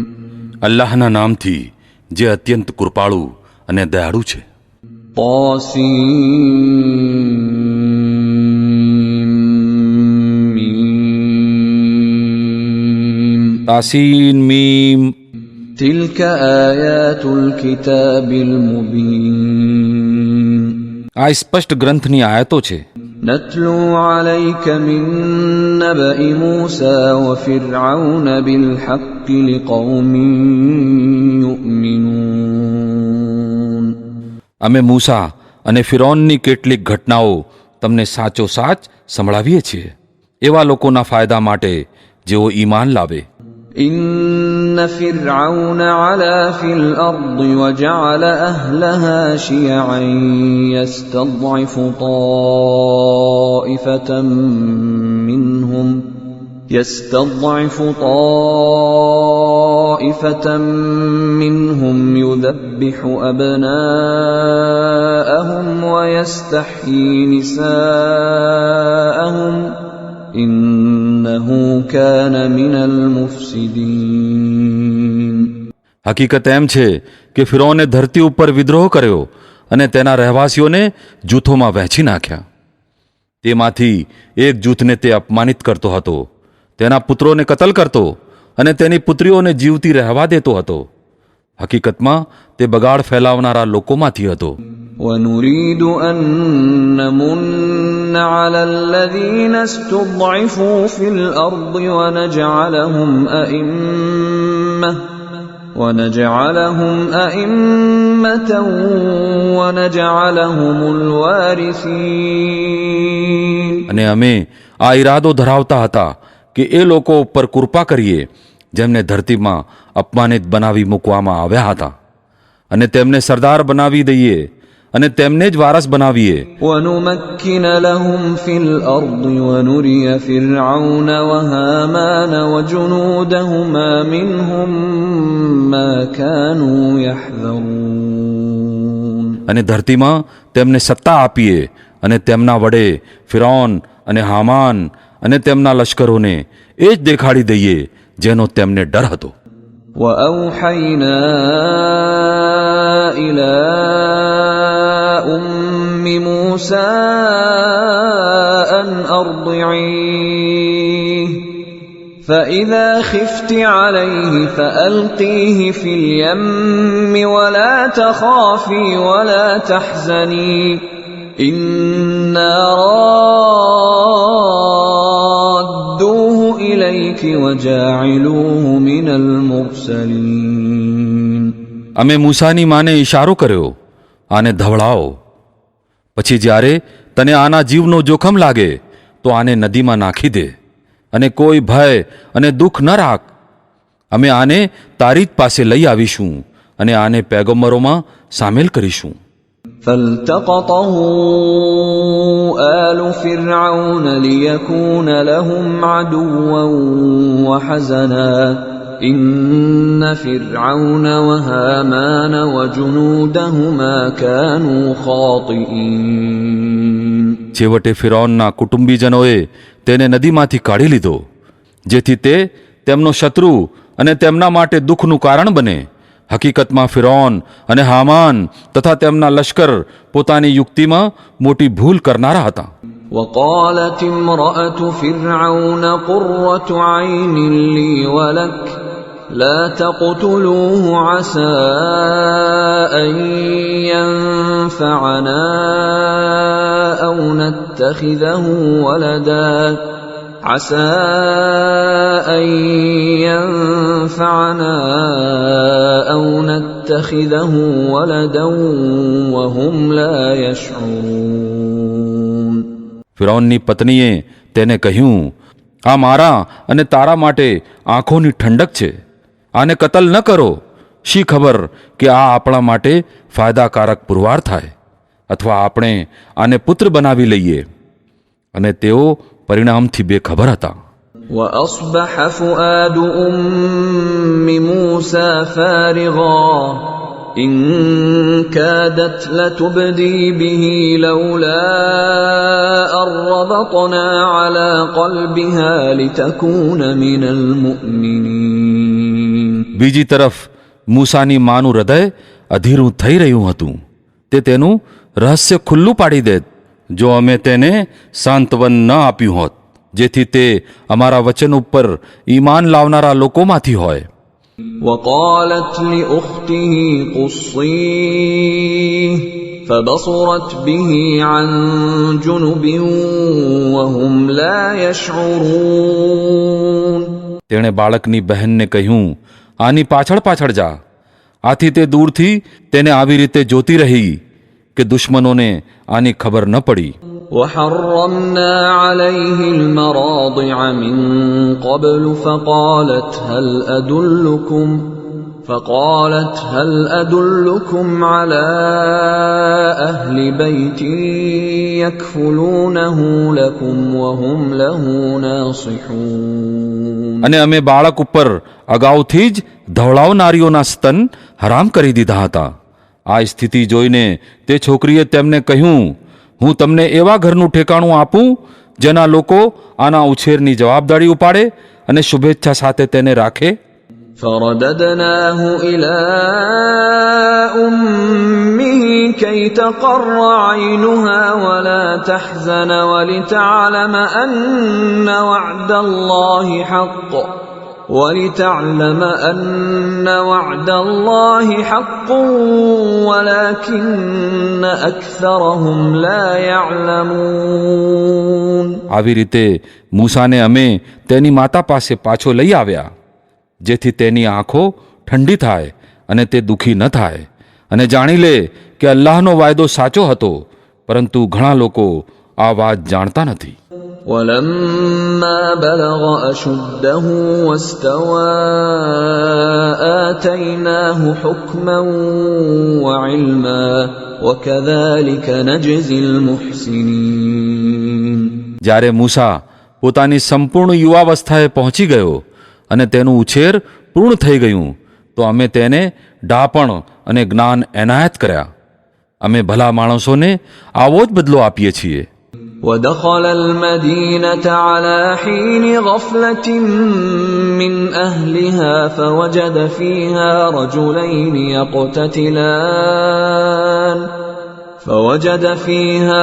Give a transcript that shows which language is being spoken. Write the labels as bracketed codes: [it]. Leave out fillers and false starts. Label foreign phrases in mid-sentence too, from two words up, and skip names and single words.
[gu] અલ્લાહના નામથી જે અત્યંત કૃપાળુ અને દયાળુ છે. [ar] طسم تلك آيات الكتاب المبين [gu] આ સ્પષ્ટ ગ્રંથની આયતો છે. [ar] نتلو عليك من نبأ موسى وفرعون بالحق لقوم يؤمنون [gu] અમે મૂસા અને ફિરૌનની કેટલીક ઘટનાઓ તમને સાચો સાચ સંભળાવીએ છીએ એવા લોકોના ફાયદા માટે જેઓ ઈમાન લાવે. [ar] إن فرعون علا في الأرض وجعل أهلها شيعا يستضعف طائفة منهم يذبح أبناءهم ويستحيي نساءهم إنه كان من المفسدين [gu] હકીકત એમ છે કે ફિરૌને ધરતી ઉપર વિદ્રોહ કર્યો અને તેના રહેવાસીઓને જૂથોમાં વહેંચી નાખ્યા. તેમાંથી એક જૂથને તે અપમાનિત કરતો હતો, તેના પુત્રોને કતલ કરતો અને તેની પુત્રીઓને જીવતી રહેવા દેતો હતો. હકીકતમાં તે બગાડ ફેલાવનારા લોકોમાંથી હતો. [ar] وَنُرِيدُ أَن نَّمُنَّ عَلَى الَّذِينَ اسْتُضْعِفُوا فِي الْأَرْضِ وَنَجْعَلَهُمْ أَئِمَّةً وَنَجْعَلَهُمُ الْوَارِثِينَ [gu] અને અમે આ ઈરાદો ધરાવતા હતા કે એ લોકો ઉપર કૃપા કરીએ જેમને ધરતીમાં અપમાનિત બનાવી મૂકવામાં આવ્યા હતા અને તેમને સરદાર બનાવી દઈએ અને તેમને જ વારસ બનાવીએ. [ar] وَنُمَكِّنَ لَهُمْ فِي الْأَرْضِ وَنُرِيَ فِرْعَوْنَ وَهَامَانَ وَجُنُودَهُمَا مِنْهُمْ مَا كَانُوا يَحْذَرُونَ [gu] અને ધરતીમાં તેમને સત્તા આપીએ અને તેમના વડે ફિરૌન અને હામાન અને તેમના લશ્કરોને એ જ દેખાડી દઈએ જેનો તેમને ડર હતો. [ar] وَأَوْحَيْنَا إِلَى أُمِّ مُوسَىٰ أَنْ أَرْضِعِيهِ فَإِذَا خِفْتِ عَلَيْهِ فَأَلْقِيهِ فِي الْيَمِّ وَلَا تَخَافِي وَلَا تَحْزَنِي إِنَّا رَادُّوهُ إِلَيْكِ وَجَاعِلُوهُ مِنَ الْمُرْسَلِينَ [gu] અમે મૂસાની માને ઈશારો કર્યો, આને ધવળાવો. પછી જ્યારે તને આના જીવનો જોખમ લાગે તો આને નદીમાં નાખી દે અને કોઈ ભય અને દુઃખ ન રાખ. અમે આને તારી જ પાસે લઈ આવીશું અને આને પૈગંબરોમાં સામેલ કરીશું. [ar] فالتقطه آل فرعون ليكون لهم عدوا وحزنا إن فرعون وهامان وجنودهما كانوا خاطئين [gu] છેવટે ફિરૌનના કુટુંબીજનોએ તેને નદીમાંથી કાઢી લીધો જેથી તે તેમનો શત્રુ અને તેમના માટે દુઃખનું કારણ બને. હકીકતમાં ફિરૌન અને હામાન તથા તેમના લશ્કર પોતાની યુક્તિમાં મોટી ભૂલ કરનારા હતા. [ar] وقالت امرأة فرعون قرة عين لي ولك لا تقتلوه عسى أن ينفعنا أو نتخذه ولدا عسى أن ينفعنا أو نتخذه ولدا وهم لا يشعرون [gu] ફિરૌનની પત્નીએ તેને કહ્યું, આ મારા અને તારા માટે આંખોની ઠંડક છે. આને કતલ ન કરો. શી ખબર કે આ આપણા માટે ફાયદાકારક પુરવાર થાય અથવા આપણે આને પુત્ર બનાવી લઈએ. અને તેઓ પરિણામથી બેખબર હતા. [ar] وأصبح فؤاد أم موسى فارغا إن كادت لتبدي به لولا أن ربطنا على قلبها لتكون من المؤمنين. [gu] બીજી તરફ મૂસાની માનું હૃદય અધીરું થઈ રહ્યું હતું. તે તેનું રહસ્ય ખુલ્લું પાડી દેત જો અમે તેને સાંત્વન ન આપ્યું હોત, જેથી તે અમારા વચન ઉપર ઈમાન લાવનારા લોકોમાંથી હોય. [ar] وقالت لأخته قصيه فبصرت به عن جنب وهم لا يشعرون. [gu] તેણે બાળકની બહેનને કહ્યું, આની પાછળ પાછળ જા. આથી તે દૂરથી તેને આવી રીતે જોતી રહી કે દુશ્મનોને આની ખબર ન પડી. [ar] وحرمنا عليه المراضع من قبل فقالت هل أدلكم على أهل بيت يكفلونه لكم وهم له ناصحون. [gu] અને અમે બાળક ઉપર અગાઉથી જ ધવળાવનારીઓના સ્તન હરામ કરી દીધા હતા. આ સ્થિતિ જોઈને તે છોકરીએ તેમને કહ્યું, હું તમને એવા ઘરનું ઠેકાણું આપું જેના લોકો આના ઉછેરની જવાબદારી ઉપાડે અને શુભેચ્છા સાથે તેને રાખે. [ar] فرددناه إلى أمه كي تقر عينها ولا تحزن ولتعلم أن وعد الله حق ولكن أكثرهم لا يعلمون. [gu] આવી રીતે મૂસાને અમે તેની માતા પાસે પાછો લઈ આવ્યા, જેથી તેની આંખો ઠંડી થાય અને તે દુઃખી ન થાય અને જાણી લે કે અલ્લાહનો વાયદો સાચો હતો, પરંતુ ઘણા લોકો આ વાત જાણતા નથી. [ar] ولما بلغ أشده واستوى آتيناه حكما وعلما وكذلك نجزي المحسنين. [gu] જ્યારે મૂસા પોતાની સંપૂર્ણ યુવાવસ્થાએ પહોંચી ગયો અને તેનું ઉછેર પૂર્ણ થઈ ગયું, તો અમે તેને ડાપણ અને જ્ઞાન એનાયત કર્યા. અમે ભલા માણસોને આવો જ બદલો આપીએ છીએ. [ar] ودخل المدينة على حين غفلة من أهلها فوجد فيها